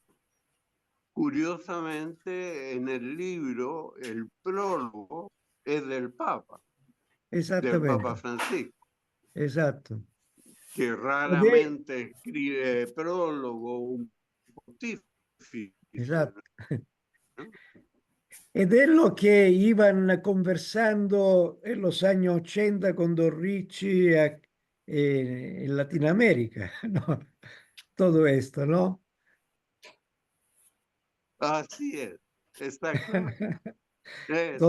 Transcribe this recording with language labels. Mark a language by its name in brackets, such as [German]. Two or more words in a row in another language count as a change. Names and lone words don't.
[Spanish] Curiosamente, en el libro, el prólogo es del Papa Exactamente. Francisco, Exacto. que raramente escribe prólogo un pontífice. Exacto. ¿No? Ed è lo che iban conversando en los años 80 con Don Ricci en Latinoamérica, ¿no? Todo esto, ¿no? Así es, exactamente. Eso,